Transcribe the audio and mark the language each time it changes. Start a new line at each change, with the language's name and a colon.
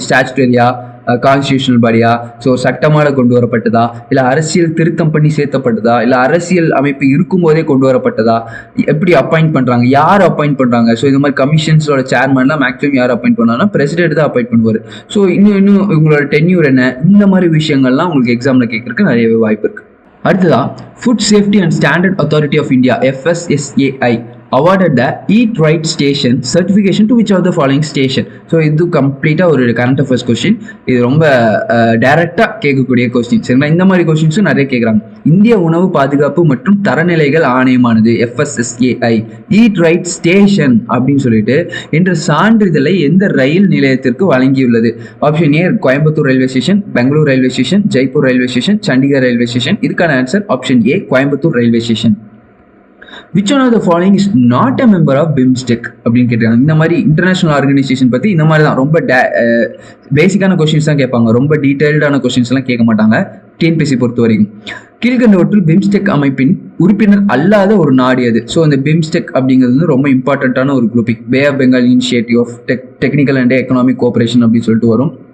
Tamil: ஸ்டாச்சுட்டரியா, constitutional பாடியா, so சட்டமாக கொண்டு வரப்பட்டதா, இல்லை அரசியல் திருத்தம் பண்ணி சேர்த்தப்பட்டதா, இல்லை அரசியல் அமைப்பு இருக்கும்போதே கொண்டு வரப்பட்டதா, எப்படி அப்பாயிண்ட் பண்ணுறாங்க, யார் அப்பாயிண்ட் பண்ணுறாங்க? ஸோ இந்த மாதிரி கமிஷன்ஸோட சேர்மன்லாம் மேக்ஸிமம் யார் அப்பாயிண்ட் பண்ணாங்கன்னா பிரசிடென்ட் தான் அப்பாயிண்ட் பண்ணுவார். ஸோ இன்னும் உங்களோட டென்யூர் என்ன, இந்த மாதிரி விஷயங்கள்லாம் உங்களுக்கு எக்ஸாமில் கேட்கறதுக்கு நிறையவே வாய்ப்பு இருக்குது. அடுத்ததா,
English: Food safety and standard authority of India FSSAI awarded the Eat Right Station certification to which of the following station?
Tamil: So இது கம்ப்ளீட்டாக ஒரு கரண்ட் அஃபேர்ஸ் கொஸ்டின். இது ரொம்ப டைரக்டாக கேட்கக்கூடிய கொஸ்டின். சரிங்களா? இந்த மாதிரி கொஸ்டின்ஸும் நிறைய கேட்குறாங்க. இந்திய உணவு பாதுகாப்பு மற்றும் தரநிலைகள் ஆணையமானது FSSAI ஈட் ரைட் ஸ்டேஷன் அப்படின்னு சொல்லிட்டு என்ற சான்றிதழை எந்த ரயில் நிலையத்திற்கு வழங்கியுள்ளது? Option A Coimbatore railway station, Bangalore railway station, Jaipur railway station, Chandigarh railway station. இதுக்கான answer option A, Coimbatore railway station.
English: Which one of the following is not a member of BIMSTEC
Tamil: அப்படின்னு கேட்டிருக்காங்க. இந்த மாதிரி இன்டர்நேஷனல் ஆர்கனைசேஷன் பற்றி இந்த மாதிரி தான் ரொம்ப பேசிக்கான கொஸ்டின்ஸ் தான் கேட்பாங்க. ரொம்ப டீட்டெயில்டான கொஸ்டின்ஸ்லாம் கேட்க மாட்டாங்க. டிஎன்பிஎஸ்சி பொறுத்த வரைக்கும். கீழ்கண்டவற்றில் பிம்ஸ்டெக் அமைப்பின் உறுப்பினர் அல்லாத ஒரு நாடு அது. ஸோ இந்த பிம்ஸ்டெக் அப்படிங்கிறது வந்து ரொம்ப இம்பார்ட்டண்ட்டான ஒரு grouping. Bay of Bengal initiative of technical and economic cooperation அப்படின்னு சொல்லிட்டு வரும்.